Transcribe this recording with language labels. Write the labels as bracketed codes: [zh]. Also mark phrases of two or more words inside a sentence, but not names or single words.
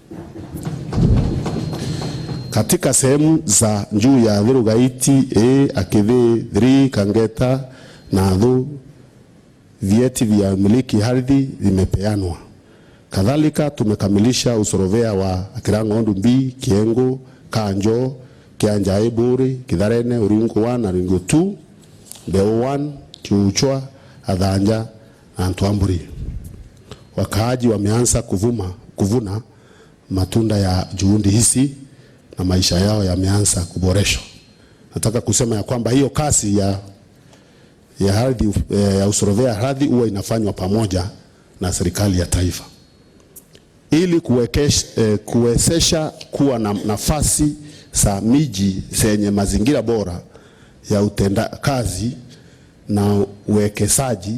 [sw] Katika sehemu za juu ya Virugaiti, Akithi, Thiri, Kangeta na Athu, vyeti vya miliki ardhi vimepeanwa. Kadhalika tumekamilisha usorovea wa Kirangondo B, Kiengo, Kanjo, Kianja Eburi, Kitharene, Uringo 1 na Uringo 2, Mbeo 1, Kiuchwa, Athanja na Ntwamburi. Wakaaji wameanza kuvuna matunda ya juhudi hizi na maisha yao yameanza kuboreshwa. Nataka kusema ya kwamba hiyo kazi ya ardhi ya usorovea ardhi huwa inafanywa pamoja na serikali ya taifa ili kuwezesha kuwa na nafasi za miji zenye mazingira bora ya utenda kazi na uwekezaji.